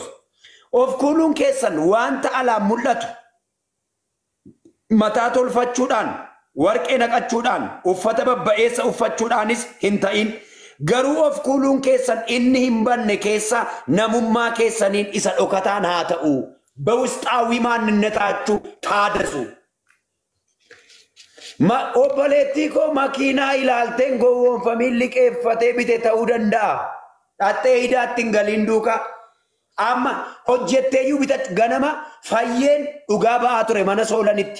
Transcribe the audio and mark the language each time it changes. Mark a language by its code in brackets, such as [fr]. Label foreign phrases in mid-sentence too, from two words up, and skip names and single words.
[om] Of kuuluun keessan wanta alaan mul'atu mataa tolfachuudhaan warqee naqachuudhaan uffata babba'eessa uffachuudhaanis hin ta'in. Garuu of kuuluun keessan inni hin banne keessa namummaa keessaniin isa dhokataan haa ta'u. [am] በውስጣዊ ማንነታችሁ ታደሱ። [om] Obboleettii koo makiinaa ilaalteen gowwoomfamiin liqeeffatee bite ta'uu danda'a. Dhattee hidaatti hin galiin duukaa. Amma hojjetteeyyuu bitatu ganama fayyeen dhugaa ba'aa ture mana soolanitti.